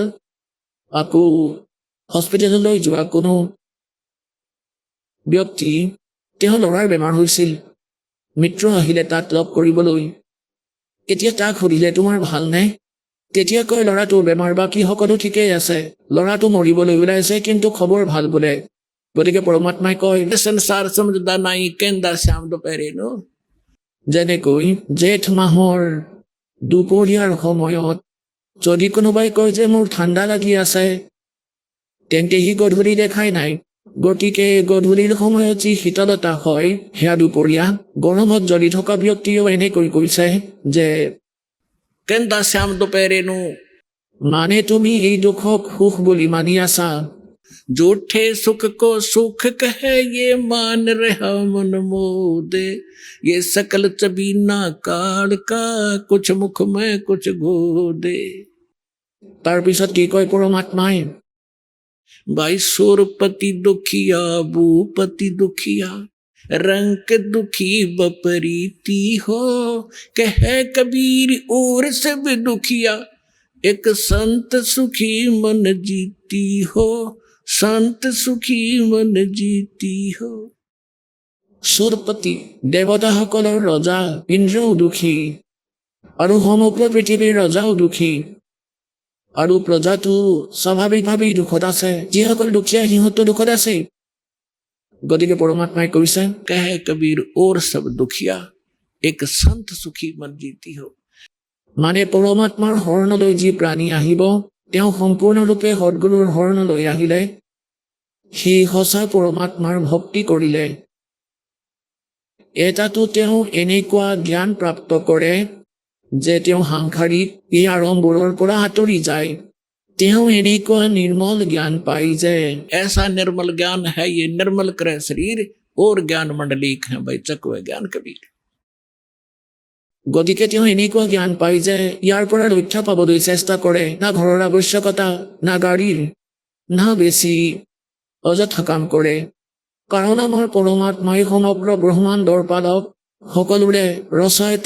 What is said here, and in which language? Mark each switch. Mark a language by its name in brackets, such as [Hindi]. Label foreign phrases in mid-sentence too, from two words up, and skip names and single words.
[Assamese] আকৌ হস্পিটেললৈ যোৱা কোনো ব্যক্তি, তেওঁ ল'ৰাৰ বেমাৰ হৈছিল, মিত্ৰ আহিলে তাক লগ কৰিবলৈ। এতিয়া তাক সুধিলে তোমাৰ ভালনে? তেতিয়া কয় ল'ৰাটোৰ বেমাৰ বাকী সকলো ঠিকেই আছে, ল'ৰাটো মৰিবলৈ ওলাইছে কিন্তু খবৰ ভাল বোলে। গতিকে পৰমাত্মাই কয় [Hindi] संसार समझदा नहीं कहंदा श्याम दोपहरे नो। [Assamese] যেনেকৈ জেঠ মাহৰ দুপৰীয়াৰ সময়ত যদি কোনোবাই কয় যে মোৰ ঠাণ্ডা লাগি আছে, তেন্তে সি গধূলি দেখাই নাই। গতিকে গধূলিৰ সময়ত যি শীতলতা হয় সেয়া দুপৰীয়া। গৰমত জ্বলি থকা ব্যক্তিয়েও এনেকৈ কৈছে যে [Hindi] कहंदा श्याम दोपहरे नो। [Assamese] মানে তুমি এই দুখক সুখ বুলি মানি আছা। [Hindi] झूठे सुख को सुख कहे ये मान रहा मन मोदे। ये सकल चबीना काल का कुछ मुख में कुछ गोदे। [Assamese] তাৰপিছত কি কয় পৰমাত্মাই, [Hindi] भाई सुरपति दुखिया भूपति दुखिया रंग दुखी बपरीती हो। कह कबीर और सब दुखिया एक संत सुखी मन जीती हो। संत सुखी मन जीती हो। [Assamese] সুৰপতি দেৱতাসকলৰ ৰজা ইন্দ্ৰও দুখী, আৰু সমগ্ৰ পৃথিৱীৰ ৰজাও দুখী, আৰু প্ৰজাটো স্বাভাৱিকভাৱেই দুখত আছে। যিসকল দুখীয়া সিহঁতো দুখত আছে। গতিকে পৰমাত্মাই কৈছে [Hindi] कह कबीर और सब दुखिया एक संत सुखी मन जीती हो। [Assamese] মানে পৰমাত্মাৰ শৰণলৈ যি প্ৰাণী আহিব, তেওঁ সম্পূৰ্ণৰূপে সদ্গুৰুৰ শৰণলৈ আহিলে, সি সঁচা পৰমাত্মাৰ ভক্তি কৰিলে, এটাতো তেওঁ এনেকুৱা জ্ঞান প্ৰাপ্ত কৰে যে তেওঁ সাংসাৰিক এই আড়ম্বৰৰ পৰা আঁতৰি যায়। তেওঁ এনেকুৱা নিৰ্মল জ্ঞান পায় যে [Hindi] ऐसा निर्मल ज्ञान है ये निर्मल करे शरीर और ज्ञान मंडलीक है भाई चकवे ज्ञान कबीर। [Assamese] গতিকে তেওঁ এনেকুৱা জ্ঞান পায় যে ইয়াৰ পৰা ৰক্ষা পাবলৈ চেষ্টা কৰে। না ঘৰৰ আৱশ্যকতা, না গাড়ীৰ, না বেছি অযথা কাম কৰে। কাৰণ আমাৰ পৰমাত্মাই সমগ্ৰ ব্ৰহ্মাণ্ডৰ পালক, সকলোৰে ৰচয়িতা।